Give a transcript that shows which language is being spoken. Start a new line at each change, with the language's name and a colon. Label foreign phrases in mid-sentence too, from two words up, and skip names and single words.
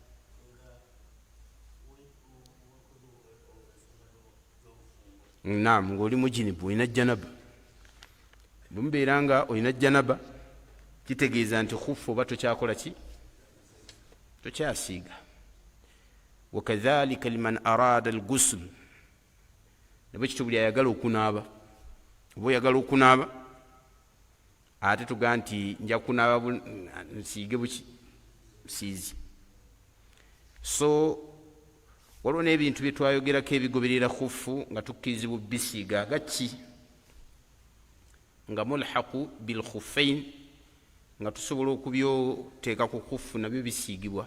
Ganda: Naam, ng'oli mujinibu, olina janaba. Bumubeera nga olina janaba, kitegeeza nti khuffu oba tokyakola ki?
Arabic: Tokyasiiga. وكذلك لمن أراد الغسل,
Ganda: nabwe kityo buli ayagala okunaaba. Oba oyagala okunaaba ate tugaa nti nja kunaaba nsiige busiizi. So waliwo n'ebintu bye twayogerako ebigoberera khuffu nga tukkirizibwa bisiiga gaki, nga
Arabic: ملحق بالخفين,
Ganda: nga tusobola okubyoteeka ku khuffu nabyo bisiigibwa.